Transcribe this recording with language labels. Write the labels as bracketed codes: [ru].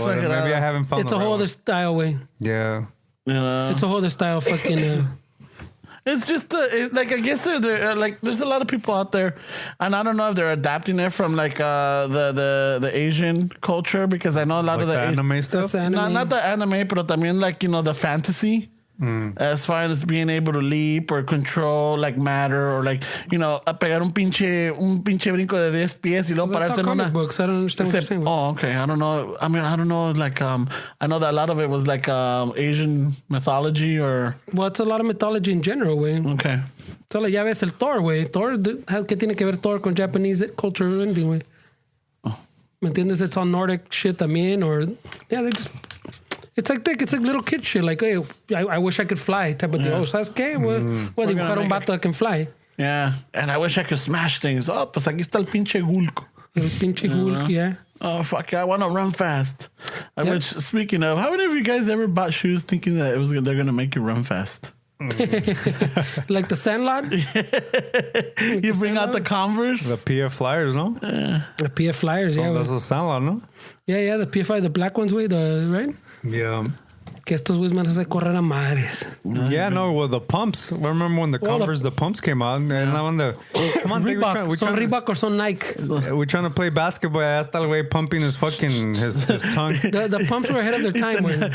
[en] Well, maybe I haven't found It's a whole other style, güey. Yeah. It's a whole other style fucking... It's just like I guess they're like there's a lot of people out there, and I don't know if they're adapting it from like the Asian culture because I know a lot of the anime stuff. Not the anime, but [es] también [en] like the fantasy. As far as being able to leap or control like matter or like a [es] pegar un pinche brinco de 10 pies y luego pararse en una [en] books. I don't understand what you're saying. Oh, okay. I don't know. I mean, I don't know. Like, I know that a lot of it was like Asian mythology or. Well, it's a lot of mythology in general, güey. Okay. [es] So, like, ya ves el Thor, güey. Thor, ¿qué tiene que ver Thor con [en] Japanese culture or anything, [es] güey? ¿Me entiendes? [en] It's all Nordic shit [es] también, [en] or yeah, they just. It's like little kid shit. Like, hey, I wish I could fly type of deal. Oh, [es] ¿sabes qué? [en] Well, [es] dibujar un vato [en] that can fly. Yeah, and I wish I could smash things. [es] Oh, pues aquí está el pinche Hulk. El pinche Hulk, [en] yeah. Oh, fuck, I want to run fast. Which, speaking of, how many of you guys ever bought shoes thinking that they're going to make you run fast? Like the Sandlot? You bring out the Converse? The PF Flyers, no? The PF Flyers, yeah. That's the Sandlot, no? Yeah, the PF, the black ones, güey, right? Yeah. [es] Que estos güeyes me hacen correr a madres. [en] Yeah, no, well, the pumps. I remember when the Converse, the pumps came out. And on the... Come on, [es] Reebok. Son Reebok or son Nike? [en] We're trying to play basketball. [es] Hasta el güey [en] pumping his fucking... His tongue. The pumps were ahead of their time, güey.